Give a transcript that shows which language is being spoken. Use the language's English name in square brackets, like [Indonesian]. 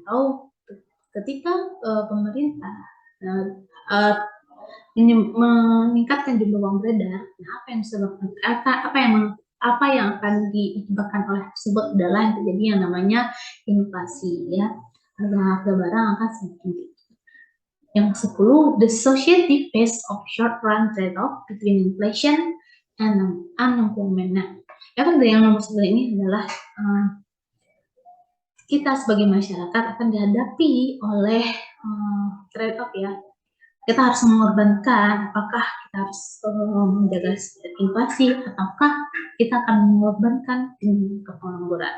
[Indonesian] Atau ketika pemerintah meningkatkan jumlah uang beredar, apa yang disebabkan? Apa yang akan diakibatkan oleh tersebut adalah yang terjadi yang namanya inflasi, ya. Harga barang akan semakin tinggi. Yang 10, [English] the society face of short-run trade-off between inflation and unemployment. [Indonesian] Nah, yang nomor 9 ini adalah kita sebagai masyarakat akan dihadapi oleh trade-off, ya. Kita harus mengorbankan, apakah kita harus menjaga inflasi, ataukah kita akan mengorbankan kepengangguran.